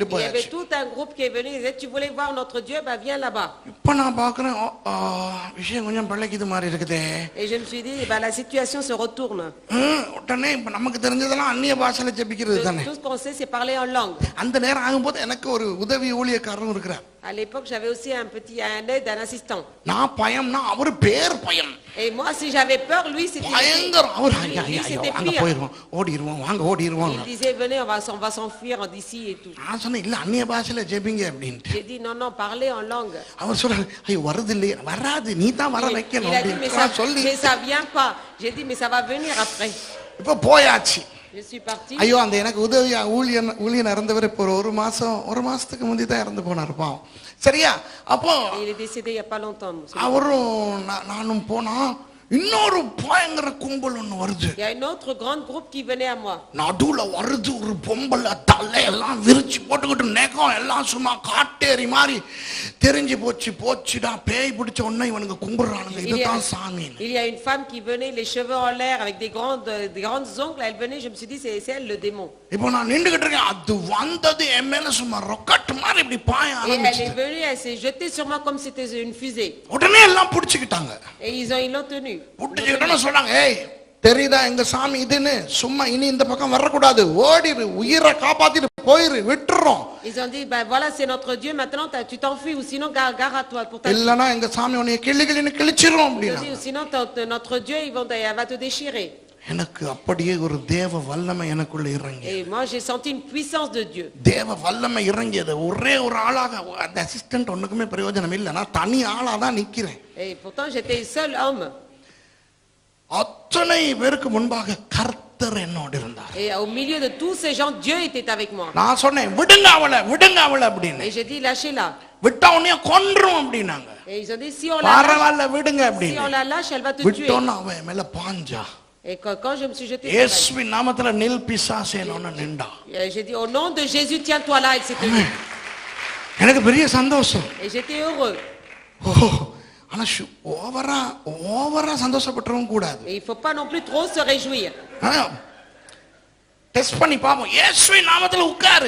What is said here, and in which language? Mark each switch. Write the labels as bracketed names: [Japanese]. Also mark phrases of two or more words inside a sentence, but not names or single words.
[French] Il y [Tamil] போயாச்சு. [French] avait tout un groupe qui est venu, ils disaient, tu voulais voir notre Dieu, viens là-bas. [Tamil] இப்ப நான் பார்க்கிறேன், விஷயம் கொஞ்சம் பழகிது மாதிரி இருக்குதே. [French] Et je me suis dit, la situation se retourne. [Tamil] உடனே இப்ப நமக்கு தெரிஞ்சதெல்லாம் அந்நிய பாஷையில ஜெபிக்கிறது தானே. [French] Tout ce qu'on sait, c'est parler en langue. [Tamil] அந்த நேரம் ஆகும்போது எனக்கு ஒரு உதவி ஊழியக்காரரும் இருக்கிறார். [French] À l'époque, j'avais aussi un aide, un assistant. [Tamil] நான் பயம்னா அவர் பேர் பயம். [French] Et moi, si j'avais peur, lui, c'était [Tamil] பயங்கரம். அவர் [French] c'était [Tamil] அங்க [French] pire. [Tamil] போயிடுவோம், ஓடிடுவோம், வாங்க ஓடிடுவோம். [French] Il disait, venez, on va s'enfuir d'ici et tout. [Tamil] நான் சொன்னேன், இல்ல அந்நிய பாஷையில ஜெபிங்க அப்படின்ட்டு. [French] J'ai dit, non, parlez en langue. [Tamil] அவர் சொல்றாரு, ஐயோ வருது இல்லையே, வராது, நீ தான் வர வைக்கணும் [French] Il a dit, [Tamil] அப்படின்னு சொல்லி [French] mais ça vient pas. J'ai dit, mais ça va venir après. இப்ப போயாச்சு. Je suis parti. [Tamil] ஐயோ அந்த எனக்கு உதவியா ஊழியன் இறந்தவர் இப்போ ஒரு மாசத்துக்கு முந்தி தான் இறந்து போனார் பாவம். சரியா? அப்போ [French] Il est décédé il y a pas longtemps. [Tamil] அவரும் நானும் போனா இன்னொரு பயங்கர கும்பல் ஒண்ணு வருது. [French] Il y a une autre grande groupe qui venait à moi. [Tamil] நடுவுல வருது ஒரு பொம்பளை, தலையெல்லாம் விரிச்சு போட்டுக்கிட்டு நெகம் எல்லாம் சும்மா காட்டேரி மாதிரி தெரிஞ்சு போச்சுடா, பேய் பிடிச்ச உடனே இவனுங்க கும்பிடுறானுங்க, இதுதான் சாமி. [French] Il y a une femme qui venait, les cheveux en l'air avec des grandes ongles, elle venait, je me suis dit c'est elle le démon. [Tamil] இப்போ நான் நின்னுகிட்டு இருக்கேன், அது வந்தது என் மேல சும்மா ராக்கெட் மாதிரி இப்படி பாய [French] Et elle [Tamil] ஆரம்பிச்சு. [French] est venue, elle s'est jetée sur moi comme c'était une fusée. [Tamil] உடனே எல்லாம் புடிச்சுக்கிட்டாங்க. [French] Et ils l'ont tenue. [Tamil] புடிச்சுக்கிட்டோன்னு சொன்னாங்க, ஏய் தெரியுதா எங்க சாமி இதுன்னு, சும்மா இனி இந்த பக்கம் வரக்கூடாது, ஓடிரு, உயிரை காப்பாத்திட்டு போயிரு, விட்டுறோம். [French] Ils ont dit, voilà c'est notre Dieu, maintenant tu t'enfuis ou sinon gare à toi pour ta vie. [Tamil] இல்லனா எங்க சாமி உன்னை கிள்ளின்னு கிழிச்சிரும் அப்படினா. [French] Sinon notre Dieu elle va te déchirer. [Tamil] எனக்கு அப்படியே ஒரு தேவ வல்லமை எனக்குள்ள இறங்கி. [French] Et moi j'ai senti une puissance de Dieu. [Tamil] தேவ வல்லமை இறங்கியது. ஒரே ஒரு ஆளாக, அந்த அசிஸ்டன்ட் ஒண்ணுக்குமே பிரயோஜனம் இல்ல, நான் தனி ஆளா தான் நிக்கிறேன். [French] Et pourtant j'étais seul homme. [Tamil] அத்தனை பேருக்கு முன்பாக கர்த்தர் என்னோடு இருந்தார். [French] Et au milieu de tous ces gens, Dieu était avec moi. [Tamil] நான் சொன்னேன், விடுங்க அவளை அப்படின்னு. [French] Et j'ai dit, lâchez-la. [Tamil] விட்டா உன்னைய கொன்றும் அப்படினாங்க. [French] Et ils ont dit, si on la lâche, elle va te tuer. [Tamil] விட்டோன்னா அவன் மேல பாஞ்சா. [French] Et quand je me suis jeté, [Tamil] இயேசுவின் நாமத்துல நில் பிசாசேன்னு நின்றா. [French] J'ai dit, au nom de Jésus, tiens-toi là, et c'était. [Tamil] எனக்கு பெரிய சந்தோஷம். [French] Et j'étais heureux. [Tamil] ஆனா ஓவரா சந்தோஷப்பட்டுறவும் கூடாது. [French] Et il ne faut pas non plus trop se réjouir. [Tamil] டெஸ்ட் பண்ணி பாப்போம். இயேசுவின் நாமத்துல உட்காரு.